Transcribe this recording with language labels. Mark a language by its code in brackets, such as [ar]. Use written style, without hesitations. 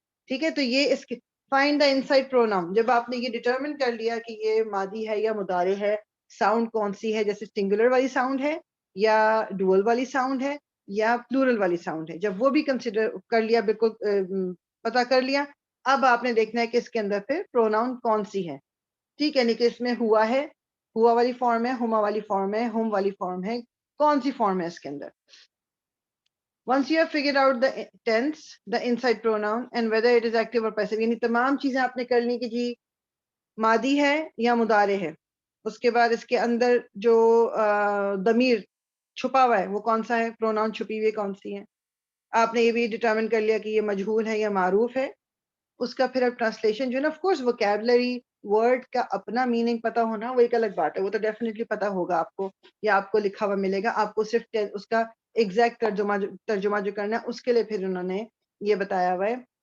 [ur] ٹھیک ہے, تو یہ اس کے [en] Find the inside pronoun. [ur] جب آپ نے یہ ڈیٹرمن کر لیا کہ یہ ماضی ہے یا مضارع ہے, ساؤنڈ کون سی ہے, جیسے سنگولر والی ساؤنڈ ہے یا ڈوئل والی ساؤنڈ ہے یا پلورل والی ساؤنڈ ہے, جب وہ بھی کنسیڈر کر لیا, بالکل پتا کر لیا, اب آپ نے دیکھنا ہے کہ اس کے اندر پھر پروناؤن کون سی ہے. ٹھیک ہے, یعنی کہ اس میں ہوا ہے, ہوا والی فارم ہے, ہما والی فارم ہے, ہوم والی فارم ہے, کون سی فارم ہے اس کے اندر. [en] Once you have figured out the tense, the inside pronoun and whether it is active or passive, [ur] یعنی تمام چیزیں آپ نے کر لی کہ جی ماضی ہے یا مضارع ہے. اس کے بعد اس کے اندر جو ضمیر چھپا ہوا ہے وہ کون سا ہے, پروناؤن چھپی ہوئی کون سی ہے. آپ نے یہ بھی ڈٹرمن کر لیا کہ یہ مجہول ہے یا معروف ہے. اس کا پھر اب ٹرانسلیشن جو ہے نا, آف کورس ووکیبلری ورڈ کا اپنا میننگ پتا ہونا وہ ایک الگ بات ہے, وہ تو ڈیفینیٹلی پتا ہوگا آپ کو, یا آپ کو لکھا ہوا ملے گا, آپ کو صرف اس کا ایگزیکٹ ترجمہ جو کرنا ہے اس کے لیے پھر انہوں نے یہ بتایا ہوا ہے.